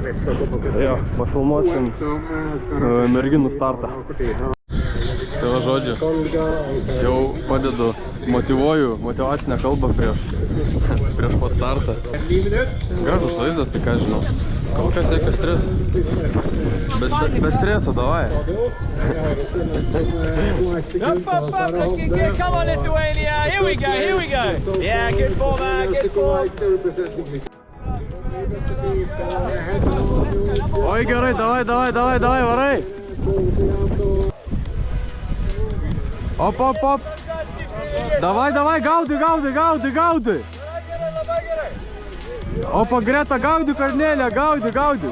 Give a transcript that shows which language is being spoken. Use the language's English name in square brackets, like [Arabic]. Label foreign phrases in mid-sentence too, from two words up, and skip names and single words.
[Lithuanian] Jo, pafilmuosim merginų startą. Tai va, žodžiu, jau padedu, motyvuoju motyvacinę kalbą prieš pat startą. Gražus vaizdas, tai ką žinau. Kol kas jokio streso. Be streso, davai. [English] Come on, Lithuania! Here we go, here we go! Yeah, good form, man, good form! [Lithuanian] Oi, gerai, davai, varai. Op. Davai, gaudi. Opa, Greta, gaudi, Karnelė, gaudi.